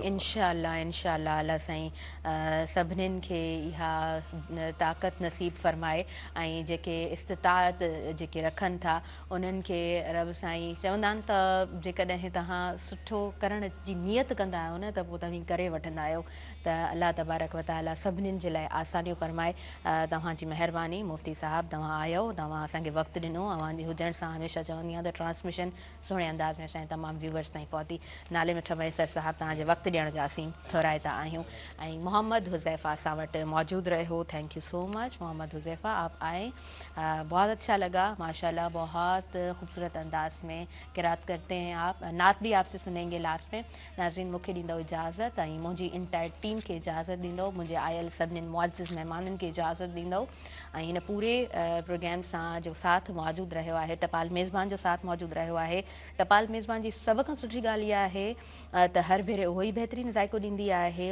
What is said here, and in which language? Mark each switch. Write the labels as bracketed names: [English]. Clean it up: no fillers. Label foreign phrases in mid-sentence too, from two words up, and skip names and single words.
[Sindhi] इंशाअल्लाह अल्लाह साईं सभिनीनि खे इहा ताक़त नसीब फ़रमाए ऐं जेके इस्तिताअत जेके रखनि था उन्हनि खे रब साईं चवंदा आहिनि त जेकॾहिं तव्हां सुठो करण जी नियत कंदा आहियो न त पोइ तव्हां करे वठंदा आहियो। त अल्लाह तबारक व तआला सभिनीनि जे लाइ आसानियूं फ़रमाए। तव्हांजी महिरबानी मुफ्ती साहब तव्हां आयो तव्हां असांखे वक़्तु ॾिनो अवांजी हुजण सां हमेशह चवंदी आहियां त ट्रांसमिशन सुहिणे अंदाज़ में असांजे तमामु व्यूवर्स ताईं पहुती। नाले मिठ मैसर साहब तव्हांजे वक़्तु ॾियण जा असीं थोराइता आहियूं। ऐं मोहम्मद हुज़ैफ़ा असां वटि मौजूदु रहियो। [English] thank you so much मोहम्मद हुज़ैफ़ा [Urdu] آپ آئے. بہت اچھا لگا ماشاءاللہ بہت خوبصورت انداز میں قرات کرتے ہیں آپ. نعت بھی آپ سے سنیں گے لاسٹ میں. [Sindhi] नाज़रीन मूंखे ॾींदो इजाज़त ऐं मुंहिंजी [English] entire team [Sindhi] खे इजाज़त ॾींदो मुंहिंजे आयल सभिनीनि मुअज़्ज़िज़ महिमाननि खे इजाज़त ॾींदो ऐं हिन पूरे प्रोग्राम सां जो साथ मौजूदु रहियो आहे टपाल मेज़बान जो साथ मौजूदु रहियो आहे। टपाल मेज़बान जी सभ खां सुठी ॻाल्हि इहा आहे त हर भेरे उहो ई बहितरीनु ज़ाइको ॾींदी आहे।